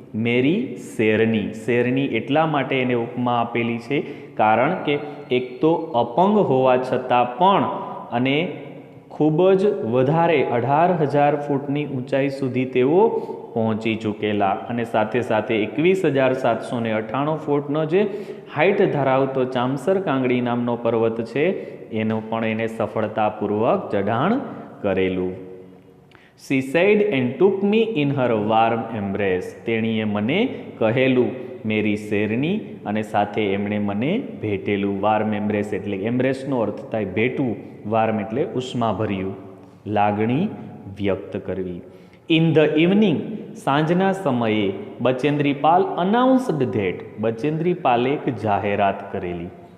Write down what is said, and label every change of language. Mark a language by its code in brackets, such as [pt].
[gu] મેરી શેરની. શેરની એટલા માટે એને ઉપમા આપેલી છે કારણ કે એક તો અપંગ હોવા છતાં પણ અને ખૂબ જ વધારે 18,000 ફૂટની ઊંચાઈ સુધી તેઓ પહોંચી ચૂકેલા, અને સાથે સાથે 21,798 ફૂટનો જે હાઇટ ધરાવતો ચામસર કાંગડી નામનો પર્વત છે એનો પણ એને સફળતાપૂર્વક ચઢાણ કરેલું. [en] She said and took me in her warm embrace. [gu] તેણીએ મને કહેલું મેરી શેરની, અને સાથે એમણે મને ભેટેલું. વાર્મ એમ્બ્રેસ એટલે એમ્બ્રેસનો અર્થ થાય ભેટવું, વાર્મ એટલે ઉષ્માભર્યું, લાગણી વ્યક્ત કરવી. [en] in the evening, [gu] સાંજના સમયે બચેન્દ્રી પાલ [en] announced that, [gu] બચેન્દ્રી પાલે એક જાહેરાત કરેલી.